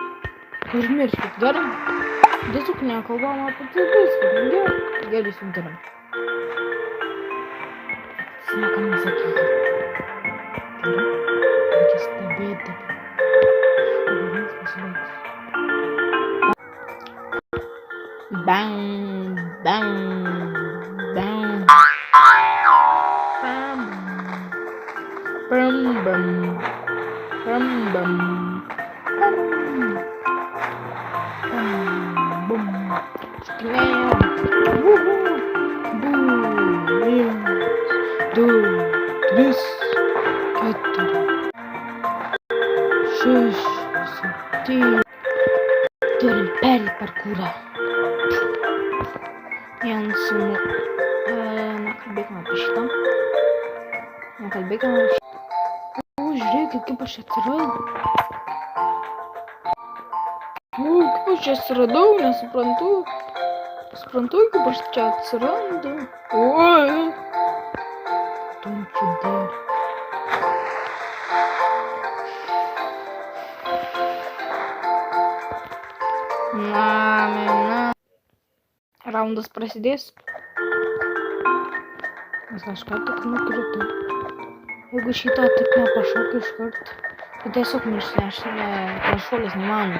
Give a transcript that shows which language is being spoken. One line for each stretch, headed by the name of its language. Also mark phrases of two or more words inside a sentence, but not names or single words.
Lithuanian: Užmirškit, gerai? Tiesiog nekalbam apie tai viską. Gerai, sudaram. Nieko nesakykit. Gerai? Reikia stebėti. Dabar pasibaigs. Bang, bang, bang. Bam, bam, bam, bam, bam, bam, bam.
Portuguese: Três, quatro, seis, sete.
Lithuanian: Turim parkurą. Nekalbėkime apie šitą. Nekalbėkime apie šitą. Žiūrėkit, kaip aš atsiradau. Kaip aš čia atsiradau, nesuprantu. Suprantu, kaip aš čia atsirandu. Oi.
English: Don't you dare.
Lithuanian: Na. Raundas prasidės. Nes aš ką tik nukritau. Jeigu šitą tik nepašokiu iš karto, tai tiesiog šuolis neįmanoma.